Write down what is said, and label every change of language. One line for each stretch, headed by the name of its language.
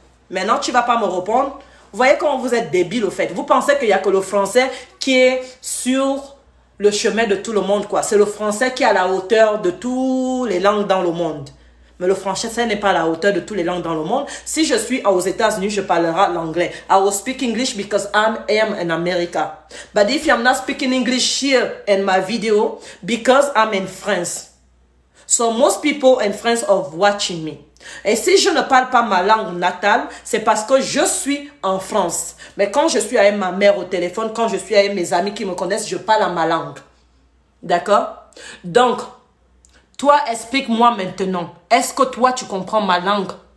French: Maintenant, tu vas pas me répondre. Vous voyez comment vous êtes débile au fait. Vous pensez qu'il n'y a que le français qui est sur le chemin de tout le monde, quoi. C'est le français qui est à la hauteur de toutes les langues dans le monde. Mais le français n'est pas à la hauteur de toutes les langues dans le monde. Si je suis aux États-Unis, je parlerai l'anglais.
English: I will speak English because I am in America. But if I'm not speaking English here in my video, because I'm in France. So most people in France are watching me.
French: Et si je ne parle pas ma langue natale, c'est parce que je suis en France. Mais quand je suis avec ma mère au téléphone, quand je suis avec mes amis qui me connaissent, je parle à ma langue. D'accord? Donc, toi, explique-moi maintenant. Est-ce que toi, tu comprends ma langue?